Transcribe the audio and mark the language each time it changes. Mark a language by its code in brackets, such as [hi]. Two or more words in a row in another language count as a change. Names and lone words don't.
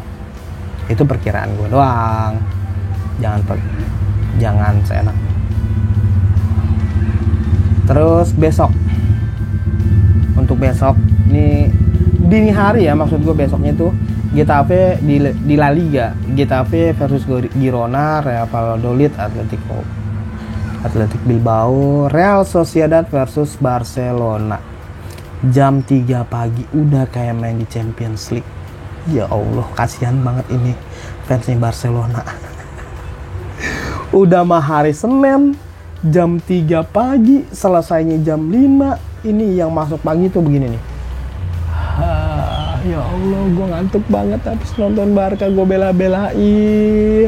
[id] Itu perkiraan gue doang. Jangan seenak. Terus besok, untuk besok ini dini hari ya, maksud gue besoknya tuh Getafe di La Liga, Getafe versus Girona, Real Valladolid, Athletic Bilbao, Real Sociedad versus Barcelona. Jam 3 pagi, udah kayak main di Champions League. Ya Allah, kasihan banget ini fansnya Barcelona. Udah mah hari Senin, jam 3 pagi, selesainya jam 5. Ini yang masuk pagi tuh begini nih. Ya Allah, gue ngantuk banget habis nonton Barca, gue bela-belain.